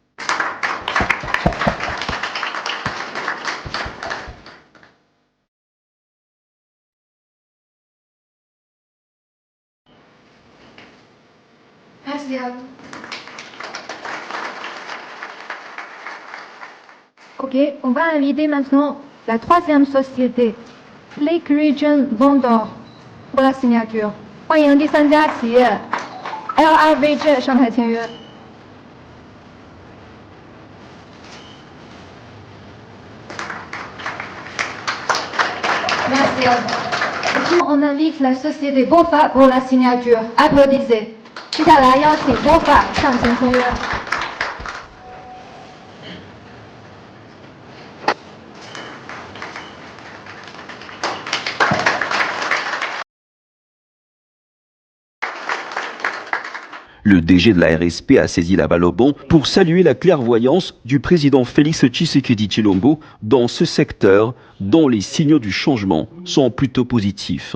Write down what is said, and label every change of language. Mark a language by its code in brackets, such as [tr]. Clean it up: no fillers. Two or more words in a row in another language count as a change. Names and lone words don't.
[fr] Merci à vous. Ok, on va inviter maintenant la troisième société, Lake Region Vendor, pour la signature. [zh] 欢迎第三家企业 LRVG 上台签约。 [fr] Merci à vous. Maintenant, on invite la société BOFA pour la signature. Applaudissez. [zh] 接下来邀请 BOFA 上前签约。 [fr] Le DG de la RSP a saisi la balle au bond pour saluer la clairvoyance du président Félix Tshisekedi Tshilombo dans ce secteur dont les signaux du changement sont plutôt positifs.